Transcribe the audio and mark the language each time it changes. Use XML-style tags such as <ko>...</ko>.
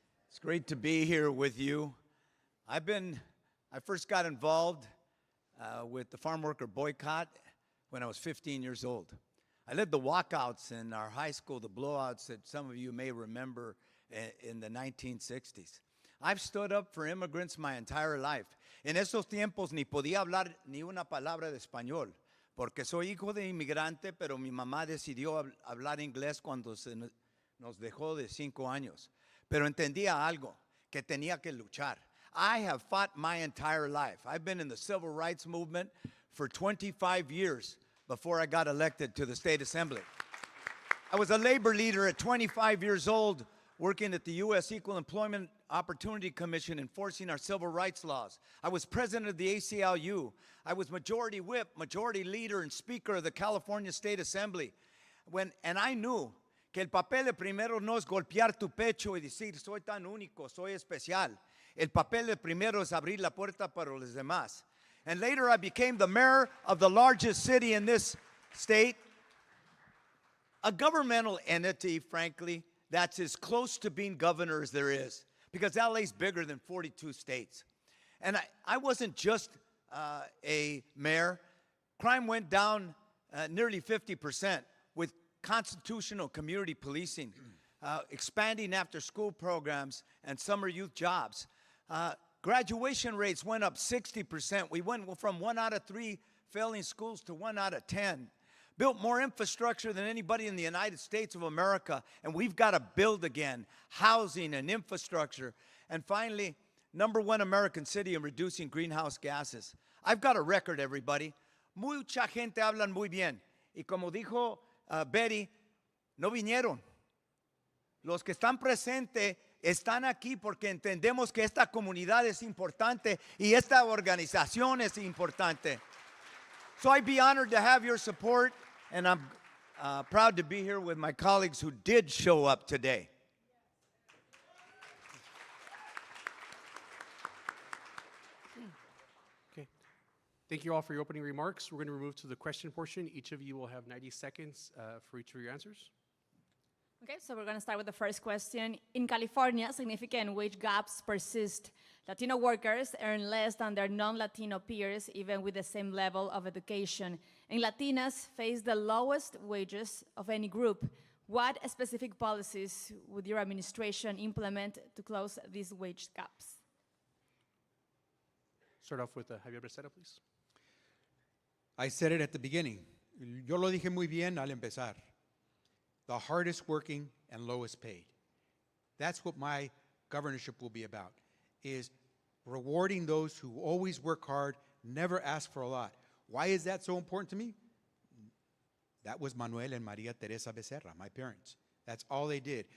<en>It's great to be here with you. I first got involved with the farm worker boycott when I was 15 years old. I led the walkouts in our high school, the blowouts that some of you may remember in the 1960s. I've stood up for immigrants my entire life.</en> <es>En esos tiempos ni podía hablar ni una palabra de español, porque soy hijo de inmigrante, pero mi mamá decidió hablar inglés cuando nos dejó de 5 años. Pero entendía algo, que tenía que luchar.</es> <en>I have fought my entire life. I've been in the civil rights movement for 25 years before I got elected to the state assembly. I was a labor leader at 25 years old, working at the U.S. Equal Employment Opportunity Commission, enforcing our civil rights laws. I was president of the ACLU. I was majority whip, majority leader, and speaker of the California State Assembly. And I knew</en> <es>que el papel de primero no es golpear tu pecho y decir, soy tan único, soy especial. El papel de primero es abrir la puerta para los demás.</es> <en>And later I became the mayor of the largest city in this state, a governmental entity, frankly, that's as close to being governor as there is, because LA's bigger than 42 states. And I wasn't just a mayor. Crime went down nearly 50% with constitutional community policing, expanding after-school programs, and summer youth jobs. Graduation rates went up 60%. We went from 1 out of 3 failing schools to 1 out of 10. Built more infrastructure than anybody in the United States of America, and we've got to build again, housing and infrastructure. And finally, #1 American city in reducing greenhouse gases. I've got a record, everybody.</en> <es>Mucha gente hablan muy bien. Y como dijo Betty, no vinieron. Los que están presentes están aquí porque entendemos que esta comunidad es importante y esta organización es importante.</es> <en>So I'd be honored to have your support, and I'm proud to be here with my colleagues who did show up today. Okay. Thank you all for your opening remarks. We're going to move to the question portion. Each of you will have 90 seconds for each of your answers. Okay, so we're going to start with the first question. In California, significant wage gaps persist. Latino workers earn less than their non-Latino peers, even with the same level of education. And Latinas face the lowest wages of any group. What specific policies would your administration implement to close these wage gaps? Start off with Javier Becerra, please. I said it at the beginning.</en> <es>Yo lo dije muy bien al empezar.</es> <en>The hardest working and lowest paid. That's what my governorship will be about, is rewarding those who always work hard, never ask for a lot. Why is that so important to me? That was Manuel and Maria Teresa Becerra, my parents. That's all they did.</en>